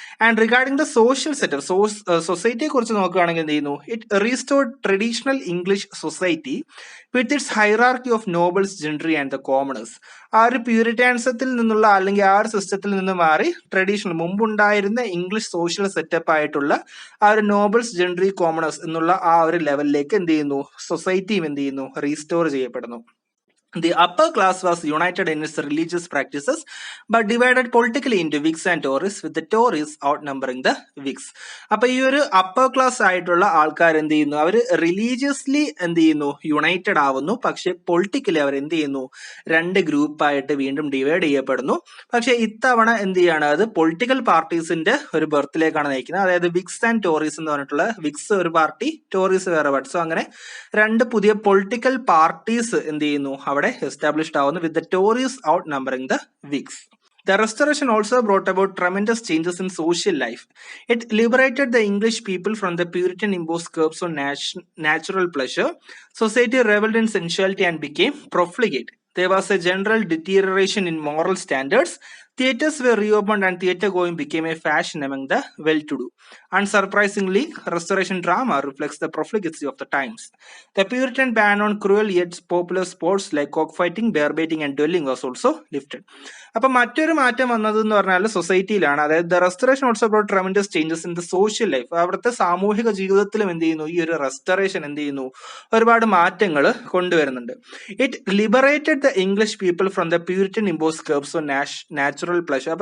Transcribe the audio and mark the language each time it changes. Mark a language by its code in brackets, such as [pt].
[en] and regarding the social setup, [ml] സൊസൈറ്റിയെ കുറിച്ച് നോക്കുകയാണെങ്കിൽ എന്ത് ചെയ്യുന്നു, [en] It restored traditional English society with its hierarchy of nobles, gentry and the commoners. [ml] ആ ഒരു പ്യൂരിറ്റാനിസത്തിൽ നിന്നുള്ള അല്ലെങ്കിൽ ആ ഒരു സിസ്റ്റത്തിൽ നിന്ന് മാറി ട്രഡീഷണൽ മുമ്പുണ്ടായിരുന്ന ഇംഗ്ലീഷ് സോഷ്യൽ സെറ്റപ്പ് ആയിട്ടുള്ള ആ ഒരു നോബിൾസ്, ജെൻട്രി, കോമണേഴ്സ് എന്നുള്ള ആ ഒരു ലെവലിലേക്ക് എന്ത് ചെയ്യുന്നു, സൊസൈറ്റിയും എന്ത് ചെയ്യുന്നു, റീസ്റ്റോർ ചെയ്യപ്പെടുന്നു. [en] The upper class was united in its religious practices but divided politically into Whigs and Tories, with the Tories outnumbering the Whigs. [ml] അപ്പൊ ഈ ഒരു അപ്പർ ക്ലാസ് ആയിട്ടുള്ള ആൾക്കാർ എന്ത് ചെയ്യുന്നു, അവർ റിലീജിയസ്ലി എന്ത് ചെയ്യുന്നു, യുണൈറ്റഡ് ആവുന്നു. പക്ഷെ പൊളിറ്റിക്കലി അവർ എന്ത് ചെയ്യുന്നു, രണ്ട് ഗ്രൂപ്പായിട്ട് വീണ്ടും ഡിവൈഡ് ചെയ്യപ്പെടുന്നു. പക്ഷെ ഇത്തവണ എന്ത് ചെയ്യാണ്, അത് പൊളിറ്റിക്കൽ പാർട്ടീസിന്റെ ഒരു ബർത്തിലേക്കാണ് നയിക്കുന്നത്. അതായത് വിഗ്സ് ആൻഡ് ടോറീസ് എന്ന് പറഞ്ഞിട്ടുള്ള, വിഗ്സ് ഒരു പാർട്ടി, ടോറീസ് വേറെ പാർട്ടി. സോ അങ്ങനെ രണ്ട് പുതിയ പൊളിറ്റിക്കൽ പാർട്ടീസ് എന്ത് ചെയ്യുന്നു, established ആവുന്നു, [en] with the Tories outnumbering the Whigs. The restoration also brought about tremendous changes in social life. It liberated the English people from the Puritan imposed curbs on natural pleasure. Society reveled in sensuality and became profligate. There was a general deterioration in moral standards. Theatres were reopened and theatre going became a fashion among the well-to-do. Unsurprisingly, restoration drama reflects the profligacy of the times. The Puritan ban on cruel yet popular sports like cockfighting, bear baiting and dueling was also lifted. [ml] അപ്പൊ മറ്റൊരു മാറ്റം വന്നത് എന്ന് പറഞ്ഞാൽ സൊസൈറ്റിയിലാണ്. അതായത് [en] The restoration also brought tremendous changes in the social life. [ml] അവിടുത്തെ സാമൂഹിക ജീവിതത്തിലും എന്ത് ചെയ്യുന്നു, ഈ ഒരു റെസ്റ്റോറേഷൻ എന്ത് ചെയ്യുന്നു, ഒരുപാട് മാറ്റങ്ങൾ കൊണ്ടുവരുന്നുണ്ട്. [en] It liberated the English people from the Puritan impose curbs on natural pleasure.